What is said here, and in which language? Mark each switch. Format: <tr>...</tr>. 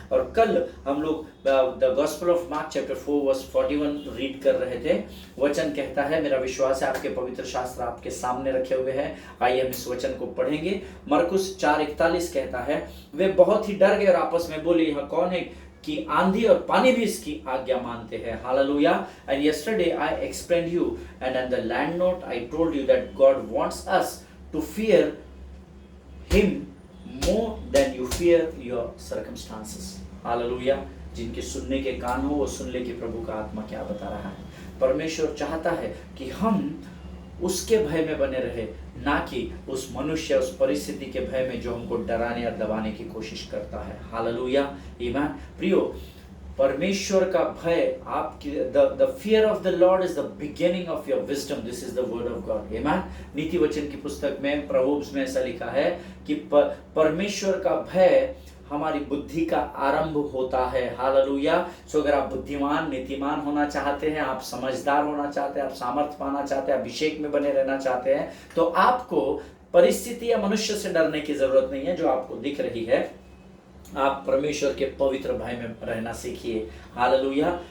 <hi>और कल हम लोग the gospel of mark chapter 4 verse 41 read कर रहे थे। वचन कहता है, मेरा विश्वास है आपके पवित्र शास्त्र आपके सामने रखे हुए हैं, आइए हम इस वचन को पढ़ेंगे। मरकुस 4:41 कहता है, वे बहुत ही डर गए और आपस में बोले, यह कौन है कि आंधी और पानी भी इसकी आज्ञा मानते हैं। Hallelujah.</hi> <en>And yesterday I explained you and in the land note I told you that God wants us to fear him more than you fear your circumstances।</en> <hi>Hallelujah. जिनके सुनने के कान हो वो सुन ले कि प्रभु का आत्मा क्या बता रहा है। परमेश्वर चाहता है कि हम उसके भय में बने रहे, ना कि उस मनुष्य उस परिस्थिति के भय में जो हमको डराने और दबाने की कोशिश करता है। हालेलुया। ईमान। प्रियो, परमेश्वर का भय आपकी</hi> <en>the fear of the Lord is the beginning of your wisdom। This is the word of God। ईमान।</en> <hi>नीति वचन की पुस्तक में प्रोवर्ब्स में ऐसा लिखा है कि परमेश्वर का भय हमारी बुद्धि का आरंभ होता है। हालेलुया। सो अगर आप बुद्धिमान नीतिमान होना चाहते हैं, आप समझदार होना चाहते हैं, आप सामर्थ्य पाना चाहते हैं, अभिषेक में बने रहना चाहते हैं, तो आपको परिस्थिति या मनुष्य से डरने की जरूरत नहीं है जो आपको दिख रही है। आप परमेश्वर के पवित्र भय में रहना सीखिए। हालेलुया।</hi>